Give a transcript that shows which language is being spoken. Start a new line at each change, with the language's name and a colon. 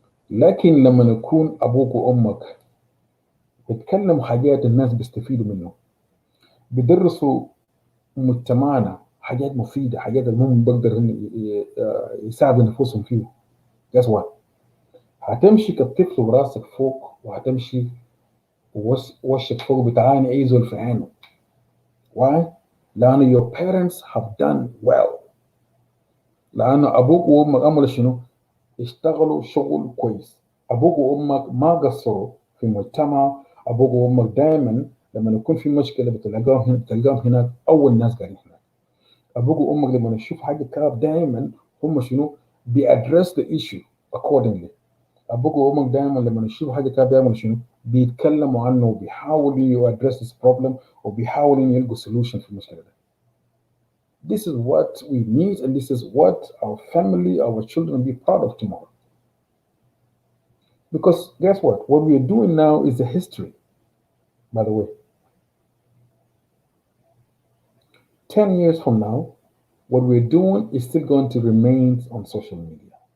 Arabic: لكن لما يكون أبوك وأمك بيتكلموا حاجات الناس بيستفيدوا منه، بيدرسوا مجتمعنا حاجات مفيدة، حاجات المهم بقدر يساعدوا نفوسهم فيه.
English: guess what؟
Arabic: هتمشي كالطفل وراسك فوق، وهتمشي ووشك فوق بتعاني أي زول في عينه.
English: why؟ لأن your parents have done well.
Arabic: لأن أبوك وأمك عملوا شنو؟ اشتغلوا شغل كويس. أبوك وأمك ما قصروا في المجتمع. أبوك وأمك دائما لما يكون في مشكلة بتلقاهم هناك أول ناس قاعدين هناك. أبوك وأمك لما يشوف حاجة كاب دائما هم شنو؟ بيأدرس
English: the issue accordingly.
Arabic: أبوك وأمك دائما لما يشوفوا حاجة كاب بيعملوا شنو؟ بيتكلموا عنه وبيحاولوا يأدرس
English: this problem
Arabic: وبيحاولوا يلقوا solution في المشكلة ده.
English: This is what we need, and this is what our family, our children will be proud of tomorrow. Because guess what? What we are doing now is a history, by the way. 10 years from now, what we're doing is still going to remain on social media.